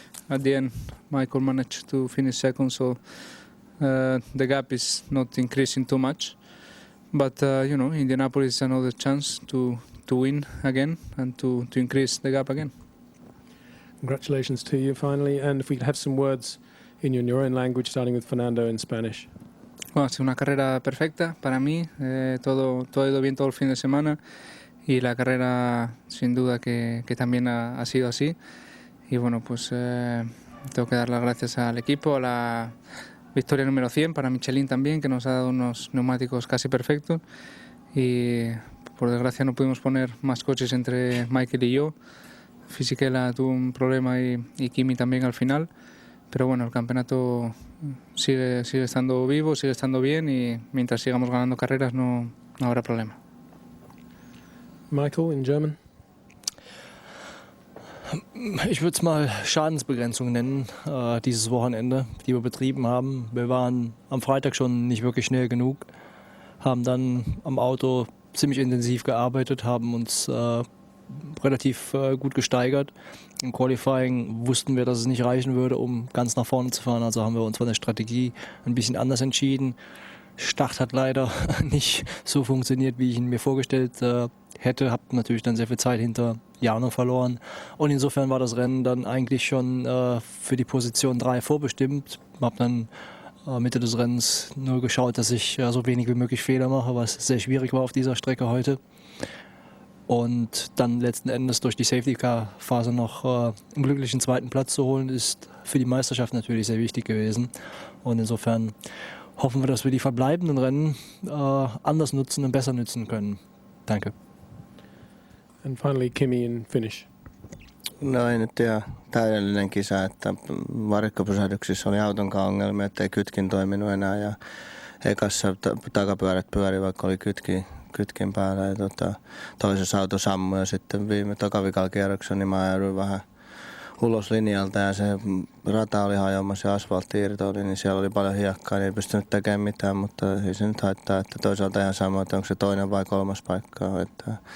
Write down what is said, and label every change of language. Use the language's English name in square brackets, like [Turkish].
[English] At the end, Michael managed to finish second, so the gap is not increasing too much. But you know, Indianapolis is another chance to win again and to increase the gap again. Congratulations to you finally, and if we could have some words in your own language, starting with Fernando in Spanish. [Spanish] Bueno, ha sido una carrera perfecta para mí, todo ha ido bien todo el fin de semana y la carrera sin duda que también ha sido así. Y bueno, pues tengo que dar las gracias al equipo, a la victoria número 100 para Michelin también, que nos ha dado unos neumáticos casi perfectos. Y por desgracia no pudimos poner más coches entre Michael y yo. Fisichella tuvo un problema y Kimi también al final. Pero bueno, el campeonato sigue estando vivo, sigue estando bien y mientras sigamos ganando carreras no habrá problema. [English] Michael, in German. [German] Ich würde es mal Schadensbegrenzung nennen, dieses Wochenende, die wir betrieben haben. Wir waren am Freitag schon nicht wirklich schnell genug, haben dann am Auto ziemlich intensiv gearbeitet, haben uns relativ gut gesteigert. Im Qualifying wussten wir, dass es nicht reichen würde, um ganz nach vorne zu fahren. Also haben wir uns von der Strategie ein bisschen anders entschieden. Start hat leider nicht so funktioniert, wie ich ihn mir vorgestellt hätte. Habe natürlich dann sehr viel Zeit hinter Jarno verloren. Und insofern war das Rennen dann eigentlich schon für die Position 3 vorbestimmt. Habe dann Mitte des Rennens nur geschaut, dass ich so wenig wie möglich Fehler mache, was sehr schwierig war auf dieser Strecke heute. Und dann letzten Endes durch die Safety-Car-Phase noch einen glücklichen zweiten Platz zu holen, ist für die Meisterschaft natürlich sehr wichtig gewesen. Und insofern hoffen wir, dass wir die verbleibenden Rennen anders nutzen und besser nutzen können. Danke. [English] And finally, Kimi in finish. [Finnish] No ei nyt ihan täydellinen kisa, että varikkopysähdyksissä oli autonkaan ongelmia, ettei kytkin toiminut enää ja ekassa takapyörät pyöri, vaikka oli kytkin päällä ja toisessa auto sammui ja sitten viime tokavikalla kierroksella niin mä jouduin vähän ulos linjalta ja se rata oli hajoamassa ja asfaltti irtoili, niin siellä oli paljon hiekkaa, niin ei pystynyt tekemään mitään, mutta ei se nyt haittaa, että toisaalta ihan sama, että onko se toinen vai kolmas paikka, että